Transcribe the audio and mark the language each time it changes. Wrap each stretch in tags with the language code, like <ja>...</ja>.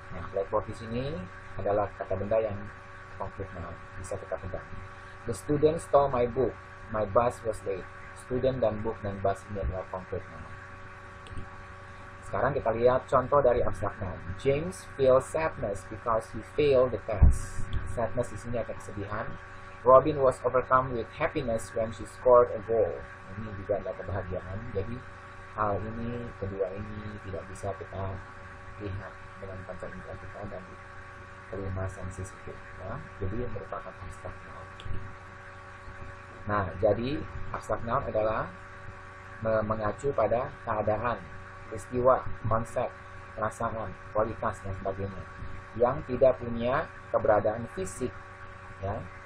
<id>Nah, blackboard di sini adalah kata benda yang concrete noun, bisa kita pegang.</id> <en>The student stole my book. My bus was late.</en> <id>Student dan book dan bus ini adalah concrete noun. Sekarang kita lihat contoh dari abstract noun.</id> <en>James feels sadness because he failed the test. Sadness</en> <id>di sini ada kesedihan.</id> <en>Robin was overcome with happiness when she scored a goal.</en> <id>Ini juga ada kebahagiaan. Jadi hal ini, kedua ini tidak bisa kita lihat dengan panca indera kita dan kelima sensitif. Ya. Jadi merupakan abstract noun. Nah, jadi abstract noun adalah mengacu pada keadaan, peristiwa, konsep, perasaan, kualitas, dan sebagainya yang tidak punya keberadaan fisik. Ya.</id>